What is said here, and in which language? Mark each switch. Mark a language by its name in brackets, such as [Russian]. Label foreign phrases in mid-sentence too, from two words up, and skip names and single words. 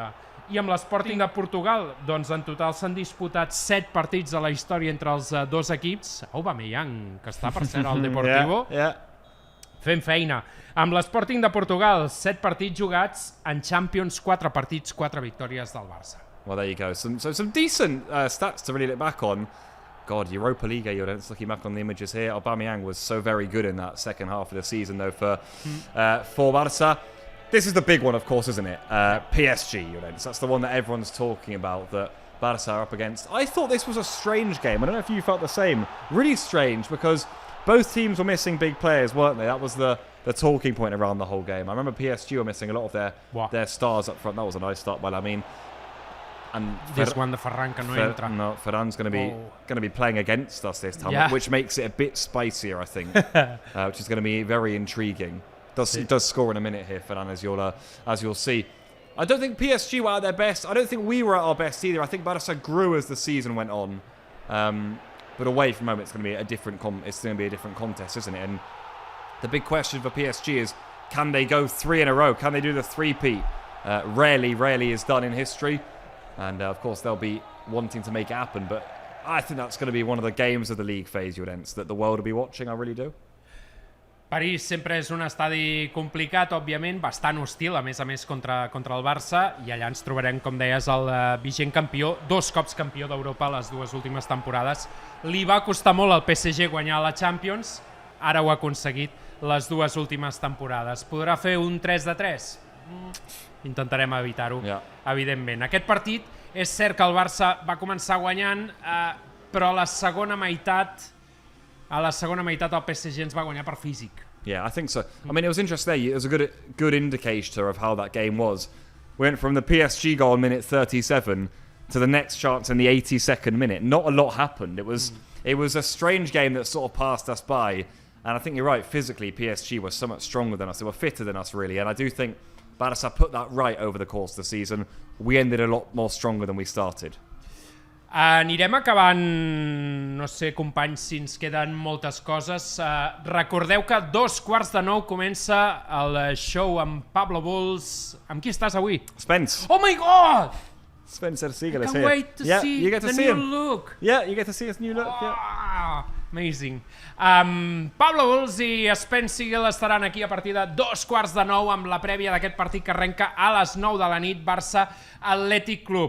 [Catalan] I amb l'Sporting de Portugal, doncs en total s'han disputat 7 partits a la història entre els dos equips. Aubameyang, que està per ser al Deportivo, fent feina. Amb l'Sporting de Portugal, 7 partits jugats, en Champions 4 partits, 4 victòries del Barça. [English] Well, there you go. Some decent stats to really look back on. God, Europa League, looking back on the images here, Aubameyang was so very good in that second half of the season, though, for Barça. This is the big one, of course, isn't it? PSG, that's the one that everyone's talking about, that Barça are up against. I thought this was a strange game. I don't know if you felt the same. Really strange, because both teams were missing big players, weren't they? That was the talking point around the whole game. I remember PSG were missing a lot of their stars up front. That was a nice start by Lamine. And this one, the Ferran, [Catalan] que no entra. [English] No, Ferran's going to be playing against us this time, which makes it a bit spicier, I think, which is going to be very intriguing. He does score in a minute here, Ferran, as you'll see. I don't think PSG were at their best. I don't think we were at our best either. I think Barça grew as the season went on, but away from home, it's going to be a different contest, isn't it? And the big question for PSG is, can they go 3 in a row? Can they do the three-peat? Rarely is done in history. And, of course, they'll be wanting to make it happen. But I think that's going to be one of the games of the league phase, Llorens, that the world will be watching. I really do. [Catalan] París sempre és un estadi complicat, òbviament, bastant hostil, a més contra el Barça, i allà ens trobarem, com deies, el vigent campió, 2 cops campió d'Europa les 2 últimes temporades. Li va costar molt al PSG guanyar la Champions, ara ho ha aconseguit les 2 últimes temporades. Podrà fer un 3-3? Intentarem evitar-ho, evidentment. Aquest partit, és cert que el Barça va començar guanyant, però a la segona meitat el PSG ens va guanyar per físic. [English] Yeah, I think so. I mean, it was interesting there. It was a good indicator of how that game was. We went from the PSG goal in minute 37 to the next chance in the 82nd minute. Not a lot happened. It was a strange game that sort of passed us by. And I think you're right, physically, PSG was so much stronger than us. They were fitter than us, really. And I do think Barça put that right over the course of the season. We ended a lot more stronger than we started. [Catalan] Anirem acabant, no sé, companys, si ens queden moltes coses. Recordeu que 8:45 comença el show amb Pablo Bulls. Amb qui estàs avui? Spence. [English] Oh my God! Spencer Siegel is Can't here. wait to see you get to the see new him. look. Yeah, you get to see his new look. Yeah. Ah, amazing. [Catalan] Pablo Bulls i Spence Siegel estaran aquí a partir de 8:45 amb la prèvia d'aquest partit que arrenca a les 9 de la nit, Barça Athletic Club.